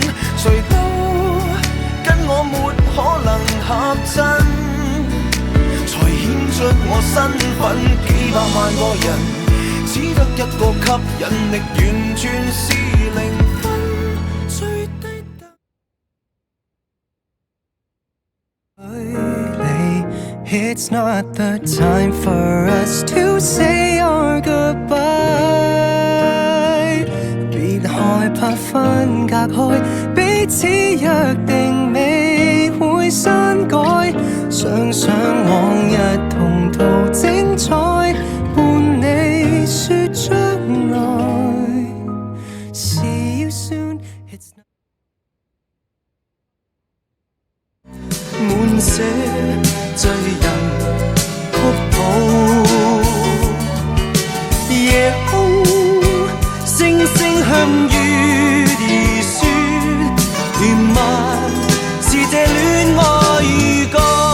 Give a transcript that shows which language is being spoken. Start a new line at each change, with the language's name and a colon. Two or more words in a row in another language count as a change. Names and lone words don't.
Cantonese: 誰都跟我沒可能合襯，才顯出我身份。幾百萬個人，只得一個吸引力，完全是零分，最低等。
English: It's not the time for us to say our goodbye。
Cantonese: 別害怕分隔開，彼此約定未會刪改。想想往日同途精彩，伴你說將來。
English: See you soon。It's not
Cantonese: 滿瀉醉人曲譜，夜空星星向月兒説，甜蜜是這戀愛預告。